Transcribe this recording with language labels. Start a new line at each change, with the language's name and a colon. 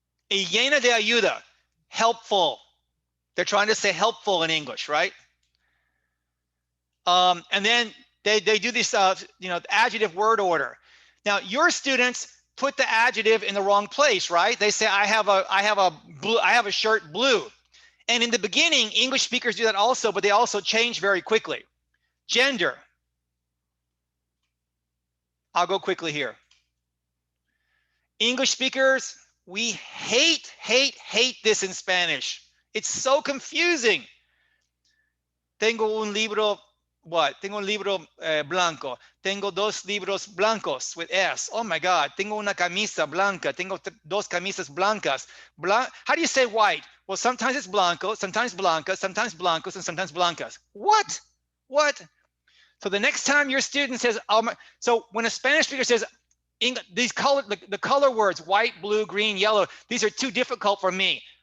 Spanish: Y llena de ayuda, helpful.
English: They're trying to say helpful in English, right? And then they do this, adjective word order. Now, your students put the adjective in the wrong place, right? They say, I have a shirt blue. And in the beginning, English speakers do that also, but they also change very quickly. Gender. I'll go quickly here. English speakers, we hate this in Spanish. It's so confusing.
Spanish: Tengo un libro,
English: what?
Spanish: Tengo un libro blanco. Tengo dos libros blancos
English: with S. Oh my God.
Spanish: Tengo una camisa blanca. Tengo dos camisas blancas.
English: How do you say white? Well, sometimes it's blanco, sometimes blanca, sometimes blancos, and sometimes blancas. What? What? So the next time your student says, so when a Spanish speaker says, these color, the color words, white, blue, green, yellow, these are too difficult for me.